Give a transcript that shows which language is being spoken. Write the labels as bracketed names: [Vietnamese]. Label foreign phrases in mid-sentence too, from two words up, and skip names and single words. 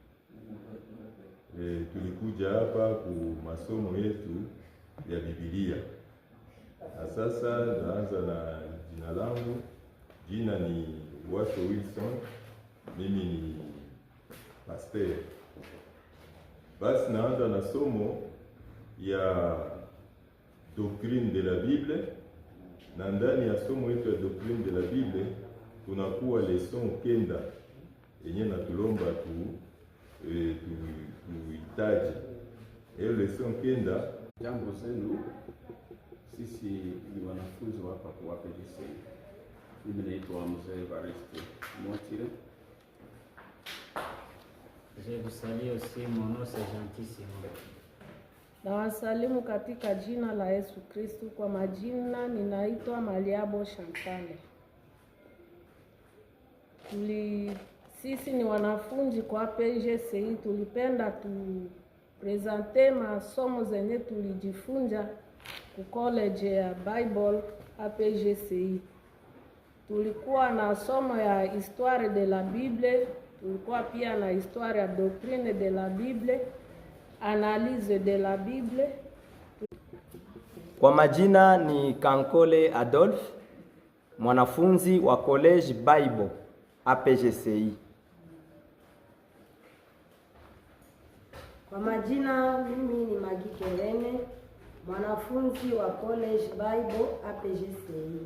[Swahili] Tulikuja hapa ku masomo yetu ya Biblia. Na sasa naanza na jina langu. Jina ni Washo Wilson. Mimi ni pastor. Basi naanza na somo ya [French] doctrine de la Bible, [Swahili] na ndani ya somo yetu ya [French] doctrine de la Bible [Swahili] tunakuwa leson kenda yenye natulomba tuhitaji. Hiyo leson kenda. Jambo zenu, sisi ni wanafunzi hapa kwa APGCI. Mimi naitwa Mzee Evariste Motire. [French] Je vous salue aussi, mon nom c'est Gentissimo. [Swahili] Na wasalimu katika jina la Yesu Kristu. Kwa majina ninaitwa Maliabo Shantale. Sisi ni wanafunzi kwa APGCI. Tulipenda tupresente masomo zenye tulijifunza ku college ya Bible APGCI. Tulikuwa na somo ya [French] histoire de la Bible, [Swahili] tulikuwa pia na histoire ya [French] doctrine de la Bible, analyse de la Bible. [Swahili] Kwa majina ni Kankole Adolphe, mwanafunzi wa College Bible APGCI. Kwa majina mimi ni Magike Rene, mwanafunzi wa College Bible APGCI.